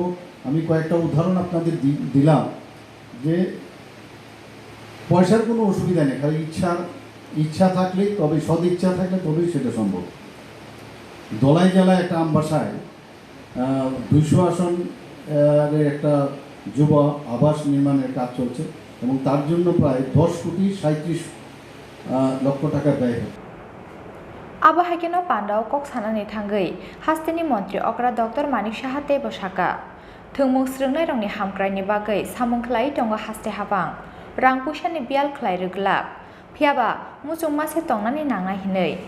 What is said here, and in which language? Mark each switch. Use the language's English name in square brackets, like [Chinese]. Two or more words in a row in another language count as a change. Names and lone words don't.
[Bangla] আমি কয়েকটা উদাহরণ আপনাদের দিলাম যে পয়সার কোনো অসুবিধা নেই, খালি ইচ্ছা থাকলে, তবে সদিচ্ছা থাকলে তবেই সেটা সম্ভব। দলাই জেলায় একটা আমবাসায় 200 আসন একটা যুব আবাস নির্মাণের কাজ চলছে, এবং তার জন্য প্রায় 10,37 লক্ষ টাকা ব্যয় হবে। [Kok Borok] Abahakino Pandao Kok Sanani Tangai, Hastini Montri Okra Dr. Manik Shahate Boshaka. Tumung Srungai Rongni Hamkrai Bagai, Samung Klai Tonga Haste Habang, Rangpushani Bial Klai Ruglap. Piaba, Musung Mase Tongani Nanga Hinei.